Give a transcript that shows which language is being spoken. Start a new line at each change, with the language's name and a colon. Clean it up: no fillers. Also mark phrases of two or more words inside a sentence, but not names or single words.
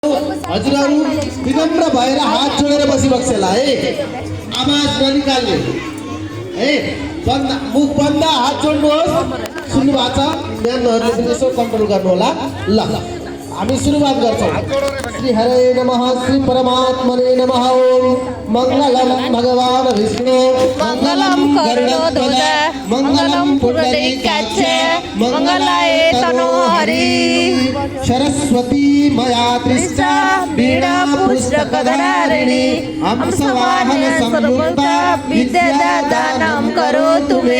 Nepali: हजुरहरू विनम्र भएर हात जोडेर बसिबक्सेला है, आवाज ननिकाल्ने है। बन्द मुख बन्द, हात जोड्नुहोस्। सुन्नु भएको छ? म्यानहरूले पनि यसो कन्ट्रोल गर्नु होला। ल हामी सुरुवात गर्छौँ।
Sanskrit: श्री हरे नमः, श्री परमात्मने नमः। ओम मंगलम भगवान विष्णु, मंगलम गरुड़ध्वज, मंगलम पुंडरीकाक्ष, मंगलाय तनोहरि। सरस्वती मया दृष्टा वीणा पुस्तकधारिणी, हंसवाहन संयुक्ता विद्यादानं करोतु मे।